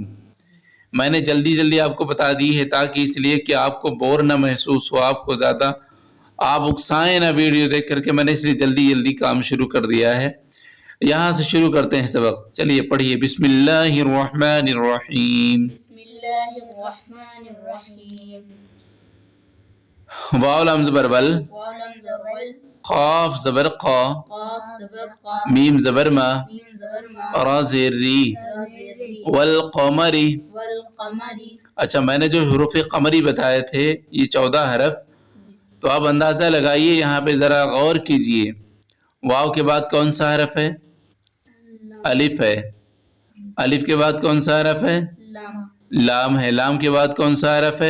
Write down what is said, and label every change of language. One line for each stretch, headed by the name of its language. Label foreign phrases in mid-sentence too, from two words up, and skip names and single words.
Urdu: میں نے جلدی جلدی آپ کو بتا دی ہے تاکہ اس لیے کہ آپ کو بور نہ محسوس ہو، آپ کو زیادہ آپ اکسائیں نہ ویڈیو دیکھ کر کے، میں نے اس لیے جلدی جلدی کام شروع کر دیا ہے. یہاں سے شروع کرتے ہیں سبق۔ چلیے پڑھیے، بسم اللہ الرحمن الرحیم.
Arabic: واو لام زبر ول، واو لام زبر ول، قاف زبر قا، قاف زبر قا، میم زبر ما، میم زبر ما، را زیر ری، را زیر ری، والقمری. والقمری.
Urdu: اچھا میں نے جو حروف قمری بتائے تھے یہ 14 حرف، تو اب اندازہ لگائیے، یہاں پہ ذرا غور کیجئے، واو کے بعد کون سا حرف ہے؟ الف ہے. الف کے بعد کون سا حرف ہے؟ لام. لام ہے. لام کے بعد کون سا حرف ہے؟